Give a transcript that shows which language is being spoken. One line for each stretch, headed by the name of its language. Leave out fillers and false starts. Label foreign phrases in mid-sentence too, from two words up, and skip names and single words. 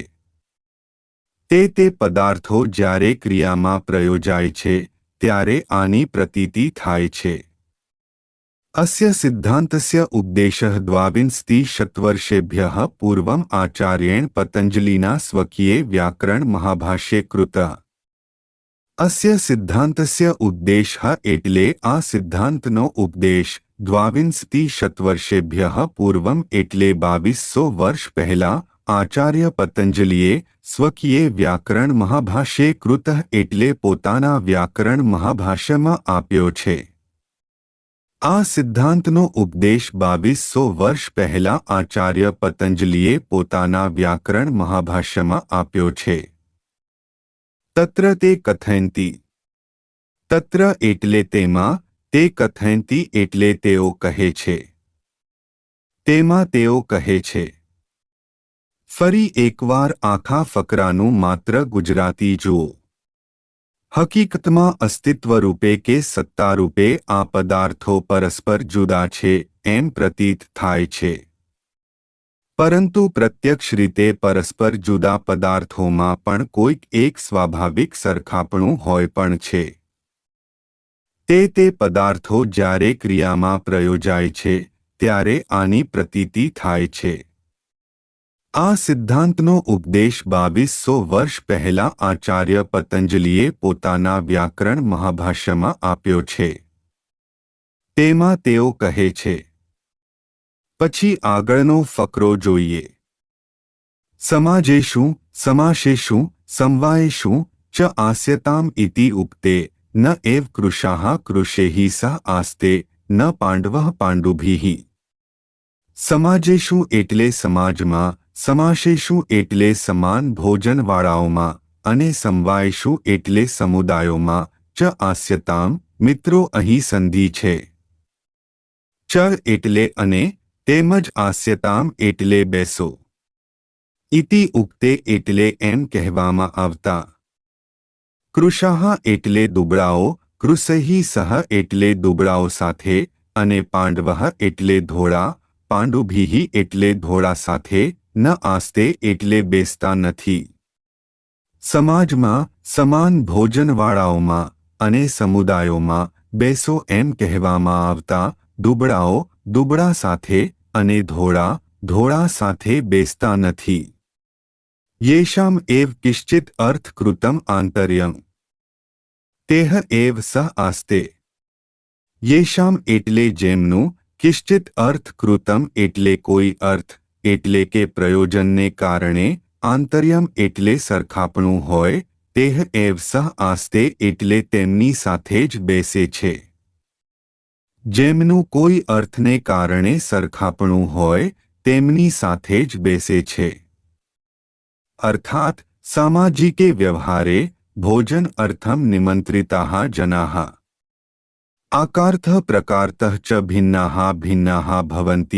Gujarati: તે પદાર્થો જ્યારે ક્રિયામાં પ્રયોજાય છે, ત્યારે આની પ્રતીતિ થાય છે.
Sanskrit: अस्य सिद्धांतस्य उपदेशः द्वाविंशतिशतवर्षेभ्यः पूर्वम आचार्येण पतंजलिना स्वकीये व्याकरण महाभाष्ये कृतः. अस्य सिद्धान्तस्य उद्देशः
Gujarati: એટલે આ સિદ્ધાન્તનો ઉપદેશ 22 પૂર્વમ એટલે 2200 વર્ષ પહેલાં આચાર્ય પતંજલિએ
Sanskrit: स्वकीय व्याकरण महाभाष्ये कृतः
Gujarati: એટલે પોતાના વ્યાકરણ મહાભાષ્યમાં આપ્યો છે। આ સિદ્ધાંતનો ઉપદેશ 2200 વર્ષ પહેલાં આચાર્ય પતંજલિએ પોતાના વ્યાકરણ મહાભાષ્યમાં આપ્યો છે।
Sanskrit: तत्र ते कथयन्ति,
Gujarati: તત્ર એટલે તેમાં,
Sanskrit: ते कथयन्ति
Gujarati: એટલે તેઓ કહે છે, તેમાં તેઓ કહે છે, तेमा तेओ कहे छे। ફરી એકવાર આખા ફકરાનું માત્ર ગુજરાતી જુઓ। હકીકતમાં અસ્તિત્વ રૂપે કે સત્તા રૂપે આ પદાર્થો પરસ્પર જુદા છે એમ પ્રતીત થાય છે, પરંતુ પ્રત્યક્ષ રીતે પરસ્પર જુદા પદાર્થોમાં પણ કોઈક એક સ્વાભાવિક સરખાપણું હોય પણ છે। તે પદાર્થો જ્યારે ક્રિયામાં પ્રયોજાય છે ત્યારે આની પ્રતીતિ થાય છે। આ સિદ્ધાંતનો ઉપદેશ 2200 વર્ષ પહેલાં આચાર્ય પતંજલિએ પોતાના વ્યાકરણ મહાભાષ્યમાં આપ્યો છે। તેમાં તેઓ કહે છે. પછી આગળનો ફકરો જોઈએ।
Sanskrit: समाजेषु समासेषु समवायेषु च आस्यताम् इति उक्ते न एव कृशाः कृशेहि सह आस्ते न पांडवः पांडुभिः।
Gujarati: સમાજેષુ એટલે સમાજમાં, સમાસેષુ એટલે સમાન ભોજનવાળાઓમાં અને સમવાયેષુ એટલે સમુદાયોમાં
Sanskrit: च आस्यताम्
Gujarati: मित्रो અહીં સંધિ છે। ચ એટલે અને તેમજ આસ્યતામ્ એટલે બેસો।
Sanskrit: इति उक्ते
Gujarati: એટલે એમ કહેવામાં આવતાં। કૃશાઃ એટલે દુબળાઓ,
Sanskrit: कृशैः सह
Gujarati: એટલે દુબળાઓ સાથે અને પાંડવઃ એટલે ધોળા, પાંડુભિઃ એટલે ધોળા સાથે
Sanskrit: न आस्ते
Gujarati: એટલે બેસતા નથી। સમાજમાં સમાન ભોજનવાળાઓમાં અને સમુદાયોમાં બેસો એમ કહેવામાં આવતાં દુબળાઓ દુબળા સાથે અને ધોળા ધોળા સાથે બેસતા નથી।
Sanskrit: येषाम् एव किश्चित् अर्थकृतम् आन्तर्यम् तेह एव सह आस्ते।
Gujarati: યેષામ્ એટલે જેમનું
Sanskrit: किश्चित् अर्थकृतम्
Gujarati: એટલે કોઈ અર્થ એટલે કે પ્રયોજનને કારણે આંતર્યમ એટલે સરખાપણું હોય
Sanskrit: तेह एव सह आस्ते
Gujarati: એટલે તેમની સાથે જ બેસે છે। જેમનું કોઈ અર્થને કારણે સરખાપણું હોય તેમની સાથે જ બેસે છે।
Sanskrit: अर्थात सामाजिके व्यवहारे भोजन अर्थम निमंत्रिताः जनाः आकारतः प्रकारतः च भिन्नाः भिन्नाः भवन्ति।